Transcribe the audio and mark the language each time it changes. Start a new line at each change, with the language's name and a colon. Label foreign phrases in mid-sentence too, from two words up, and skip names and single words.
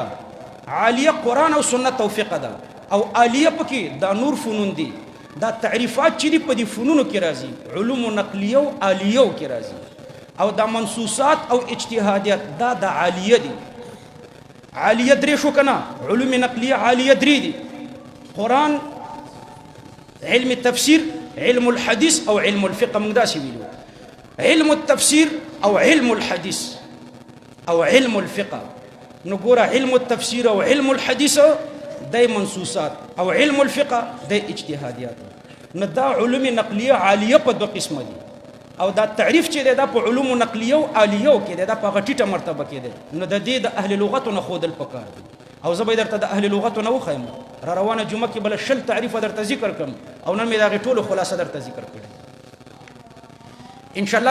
Pashto: عالیه قرآن او سنت او فقه ده، او عالیه پکې دا نور فنون دي. دا تعریفات چې دي په دې فنونو کې راځي،
Arabic: علوم نقلیه
Pashto: او عالیه کې راځي. او دا منصوصات او اجتهادیات دا د عالیه دي. عالیه درې شو کنه،
Arabic: علوم نقلیه عالیه
Pashto: درې دي، قرآن،
Arabic: علم التفسير، علم الحديث او علم الفقه.
Pashto: موږ داسې ویلو،
Arabic: علم التفسير او علم الحديث او علم الفقه.
Pashto: نو ګوره
Arabic: علم التفسير
Pashto: او
Arabic: علم الحديث
Pashto: دای منصوصات، او
Arabic: علم الفقه
Pashto: دای اجتهادیات. نو دا
Arabic: علوم نقلیه عالیه
Pashto: په دوه قسمه دي. او دا تعریف چې دا په
Arabic: علوم نقلیه
Pashto: او عالیه کې دا په غټیټه مرتبه کې دی. نو د دې د اهل لغت نه خودل پکار دي. او زه به درته د اهل لغت نه وخایم، را روانه جمعه کې بل شل تعریف درته ذکر کوم، او نن مې دا ټولو خلاصه درته ذکر کړم
Arabic: ان شاء الله.